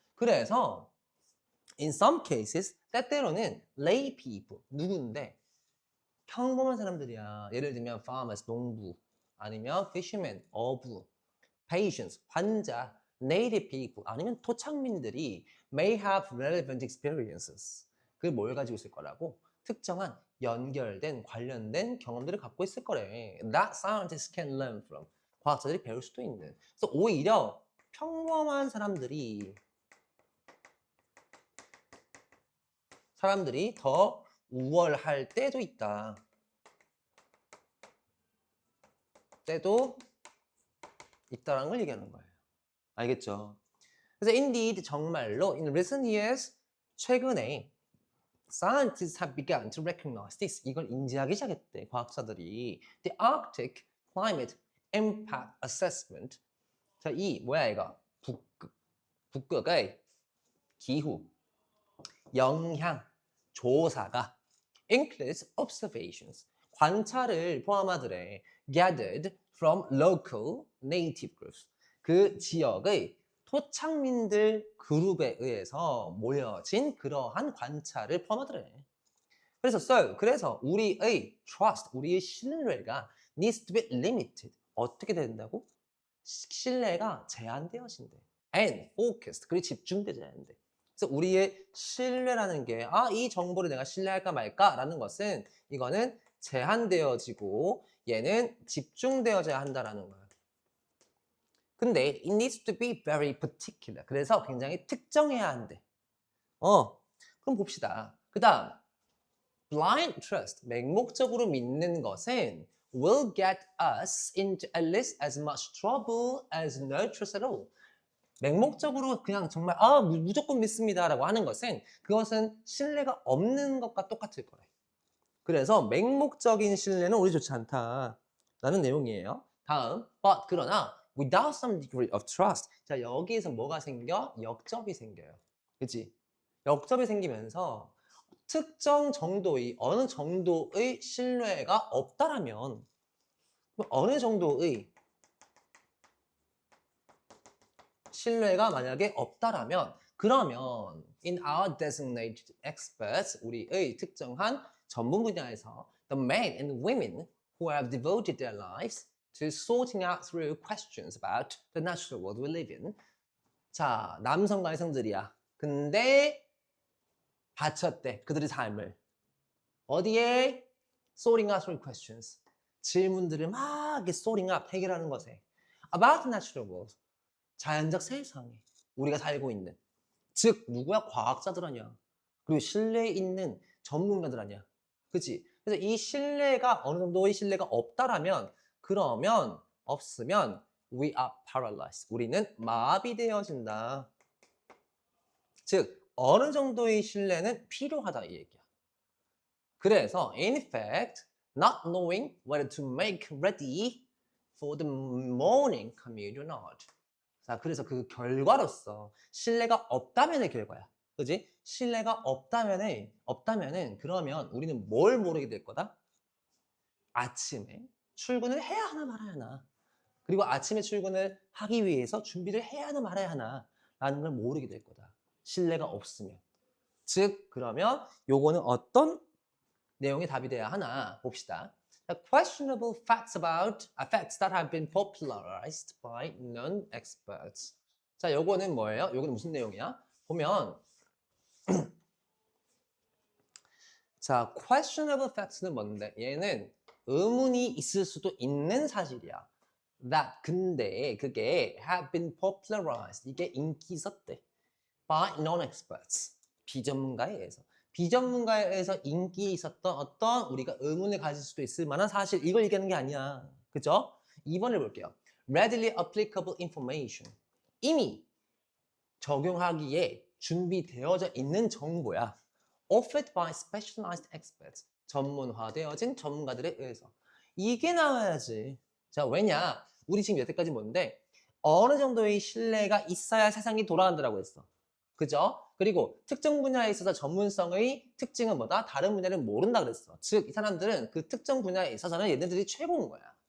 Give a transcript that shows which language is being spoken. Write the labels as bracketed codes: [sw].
[ko] 그래서 [en] in some cases [ko] 때때로는 lay people, 누구인데 평범한 사람들이야. 예를 들면 [en] farmers, 농부, 아니면 fishermen, 어부, patients, 환자, native people, 아니면 토착민들이 may have relevant experiences. [ko] 그걸 뭘 가지고 있을 거라고? 특정한 연결된 관련된 경험들을 갖고 있을 거래. [en] That scientists can learn from. [ko] 과학자들이 배울 수도 있는. 그래서 오히려 평범한 사람들이 더 우월할 때도 있다. 때도 있다라는 걸 얘기하는 거예요. 알겠죠? [en] 그래서 indeed 정말로 in recent years 최근에 scientists have begun to recognize this. [ko] 이걸 인지하기 시작했대. [en] 과학자들이 the Arctic climate impact assessment. [ko] 자, 이 뭐야 이거? 북극의 기후 영향 조사가 [en] includes observations, [ko] 관찰을 포함하더래. [en] gathered from local native groups, [ko] 그 지역의 토착민들 그룹에 의해서 모여진 그러한 관찰을 포함하더래. [en] 그래서 우리의 trust, [ko] 우리의 신뢰가 [en] needs to be limited. [ko] 어떻게 된다고? 신뢰가 제한되어진대. [en] and focused, [ko] 그리고 집중되어야 한대. 그래서 우리의 신뢰라는 게 이 정보를 내가 신뢰할까 말까라는 것은 이거는 제한되어지고 얘는 집중되어져야 한다라는 거야. [en] 근데 it needs to be very particular. [ko] 그래서 굉장히 특정해야 한대. 그럼 봅시다. [en] 그 다음 blind trust, [ko] 맹목적으로 믿는 것은 [en] will get us into at least as much trouble as no trust at all. [ko] 맹목적으로 그냥 정말 무조건 믿습니다라고 하는 것은 그것은 신뢰가 없는 것과 똑같을 거래. 그래서 맹목적인 신뢰는 오히려 좋지 않다라는 내용이에요. [en] 다음, but 그러나 without some degree of trust. [ko] 자, 여기에서 뭐가 생겨? 역접이 생겨요. 그치? 역접이 생기면서 특정 정도의, 어느 정도의 신뢰가 없다라면, 어느 정도의 신뢰가 만약에 없다라면, 그러면 [en] in our designated experts, [ko] 우리의 특정한 전문 분야에서 [en] the men and women who have devoted their lives to sorting out through questions about the natural world we live in. [ko] 자, 남성과 여성들이야. 근데 바쳤대. 그들의 삶을. 어디에? [en] sorting out through questions. [ko] 질문들을 막 이렇게 sorting out, 해결하는 것에. [en] about the natural world. [ko] 자연적 세상에 우리가 살고 있는. 즉, 누구야? 과학자들 아니야. 그리고 신뢰 있는 전문가들 아니야. 그치? 그래서 이 신뢰가 어느 정도의 신뢰가 없다라면, 그러면, 없으면, [en] we are paralyzed. [ko] 우리는 마비되어진다. 즉, 어느 정도의 신뢰는 필요하다 이 얘기야. [en] 그래서 in fact, not knowing whether to make ready for the morning commute or not. [ko] 자, 그래서 그 결과로서 신뢰가 없다면의 결과야. 그지? 신뢰가 없다면은 그러면 우리는 뭘 모르게 될 거다? 아침에 출근을 해야 하나 말아야 하나. 그리고 아침에 출근을 하기 위해서 준비를 해야 하나 말아야 하나 라는 걸 모르게 될 거다. 신뢰가 없으면. 즉, 그러면 요거는 어떤 내용이 답이 돼야 하나 봅시다. [en] The questionable facts that have been popularized by non-experts. [ko] 자, 요거는 뭐예요? 요거는 무슨 내용이야? 보면 자, questionable facts는 뭔데? 얘는 의문이 있을 수도 있는 사실이야. [en] That 근데 그게 have been popularized. [ko] 이게 인기 있었대. [en] By non-experts. [ko] 비전문가에 의해서. 비전문가에 의해서 인기 있었던 어떤 우리가 의문을 가질 수도 있을 만한 사실, 이걸 얘기하는 게 아니야. 그죠? 2번을 볼게요. [en] Readily applicable information. [ko] 이미 적용하기에 준비되어져 있는 정보야. [en] Offered by specialized experts. [ko] 전문화되어진 전문가들에 의해서. 이게 나와야지. 자, 왜냐? 우리 지금 여태까지 뭔데? 어느 정도의 신뢰가 있어야 세상이 돌아간다라고 했어. 그죠? 그리고 특정 분야에 있어서 전문성의 특징은 뭐다? 다른 분야를 모른다 그랬어. 즉, 이 사람들은 그 특정 분야에 있어서는 얘네들이 최고인 거야.